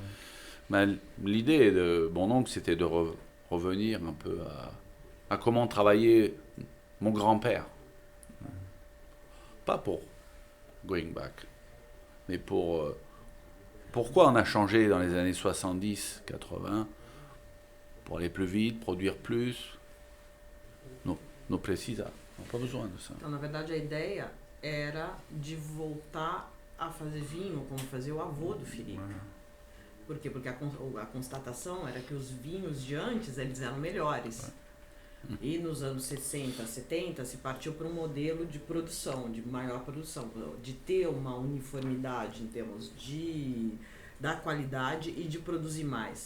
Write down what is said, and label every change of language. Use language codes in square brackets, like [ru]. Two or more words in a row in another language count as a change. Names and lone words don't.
[fr] Mais l'idée de mon oncle, c'était de revenir un peu à comment travailler mon grand-père. Pas pour [en] going back, [fr] mais pour pourquoi on a changé dans les années 70, 80, pour aller plus vite, produire plus. [pt] Não precisa, não [fr] pas besoin de ça. [pt] Então, na verdade, a ideia era de voltar a fazer vinho como fazia o avô do Felipe. Por quê? Porque a constatação era que os vinhos de antes eles eram melhores. E nos anos 60, 70 se partiu para um modelo de produção, de maior produção, de ter uma uniformidade em termos da qualidade e de produzir mais.